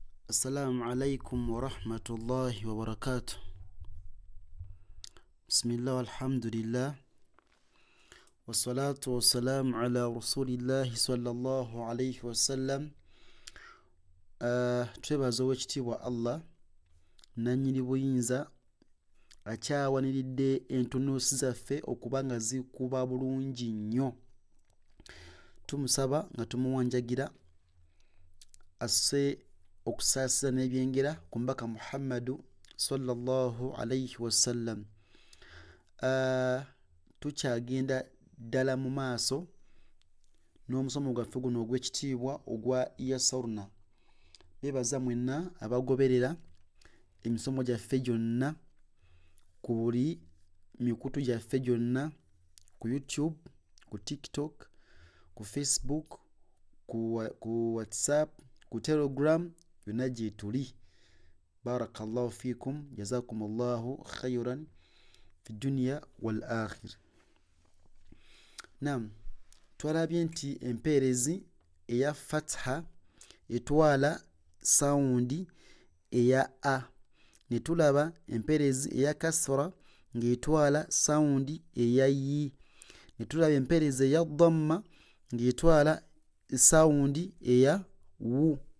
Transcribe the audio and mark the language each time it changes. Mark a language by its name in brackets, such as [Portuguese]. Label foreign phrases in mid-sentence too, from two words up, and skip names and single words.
[Arabic] السلام عليكم ورحمة الله وبركاته. بسم الله والحمد لله والصلاة والسلام على رسول الله صلى الله عليه وسلم. [Ganda] twebaza owekitiibwa Allah nannyini buyinza akyawaniridde entunuusi zaffe okuba nga zikuba bulungi nnyo. Tumusaba nga tumuwanjagira asse okusaasira n'ebyengera ku mbaka Muhammadu [Arabic] صلى الله عليه وسلم. [Ganda] Tukyagenda ddala mu maaso n'omusomo gwaffe guno ogw'ekitiibwa ogwa Yasurna. Beebaza mwenna abagoberera emisomo gyaffe gyonna ku buli mikutu gyaffe gyonna, ku YouTube, ku TikTok, ku Facebook, ku WhatsApp, ku Telegram, yonna gye tuli. [Arabic] بارك الله فيكم جزاكم الله خيرا في الدنيا والآخرة. [Ganda] Naam, twalabye nti empeerezi eya fatha etwala sawundi eya a, ne tulaba empeerezi eya kasra ng'etwala sawundi eya yi, ne tulaba empeerezi eya dhamma ng'etwala sawundi eya wu.